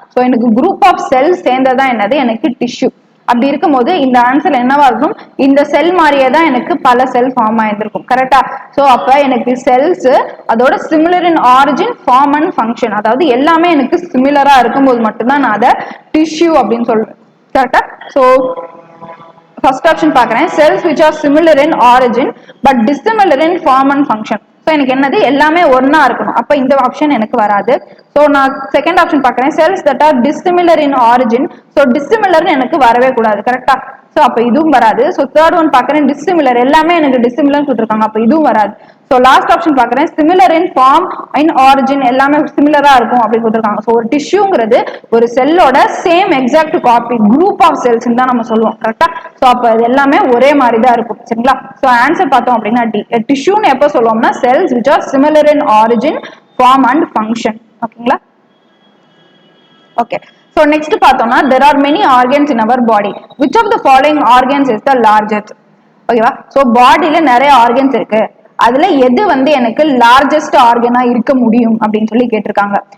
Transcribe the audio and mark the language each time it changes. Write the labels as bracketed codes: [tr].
[ta] So எனக்கு group of cell சேர்ந்ததான் என்னது எனக்கு டிஷ்யூ. அப்படி இருக்கும்போது இந்த ஆன்சர் என்னவா இருக்கும், இந்த செல் மாதிரியே தான் எனக்கு பல செல் ஃபார்ம் ஆயிருந்திருக்கும் கரெக்டா. சோ அப்ப எனக்கு செல்ஸ் அதோட similar in origin, form and function, அதாவது எல்லாமே எனக்கு சிமிலரா இருக்கும்போது மட்டும்தான் நான் அதை டிஷ்யூ அப்படின்னு சொல்றேன் கரெக்டா. சோ ஃபர்ஸ்ட் ஆப்ஷன் பாக்குறேன், cells [en] which are similar in origin but dissimilar in form and function. [ta] So எனக்கு என்னது எல்லாமே ஒன்னா இருக்கணும், அப்ப இந்த ஆப்ஷன் எனக்கு வராது. ஸோ நான் செகண்ட் ஆப்ஷன் பாக்குறேன், cells that R dissimilar in origin. So டிஸ்சிமிலர்னு எனக்கு வரவே கூடாது கரெக்டா. ஸோ அப்ப இதுவும் வராது. ஸோ தேர்ட் ஒன் பாக்குறேன், டிஸ்சிமிலர், எல்லாமே எனக்கு டிஸ்சிமிலர் சொல்லிருக்காங்க, அப்ப இதுவும் வராது. ஸோ ஸோ லாஸ்ட் ஆப்ஷன் பாக்குறேன், similar in form in origin, எல்லாமே சிமிலரா இருக்கும் அப்படின்னு கொடுத்துருக்காங்க. ஸோ ஒரு டிஷ்யூங்கிறது ஒரு செல்லோட same exact copy, group of cells தான் நம்ம சொல்லுவோம், கரெக்டா? ஸோ அப்போ இது எல்லாமே ஒரே மாதிரி தான் இருக்கும், சரிங்களா? ஸோ ஆன்சர் பார்த்தோம் அப்படின்னா டி. டிஷ்யூன்னு எப்போ சொல்லுவோம்னா cells which are similar in origin, form and function. ஓகேங்களா? ஓகே. [en] So next [ta] பார்த்தோம்னா [en] there are many organs in our body. Which of the following organs is the largest? [ta] ஓகேவா? ஸோ பாடியில நிறைய organs இருக்கு, அதுல எது வந்து எனக்கு லார்ஜஸ்ட் ஆர்கனா இருக்க முடியும் அப்படின்னு சொல்லி கேட்டிருக்காங்க.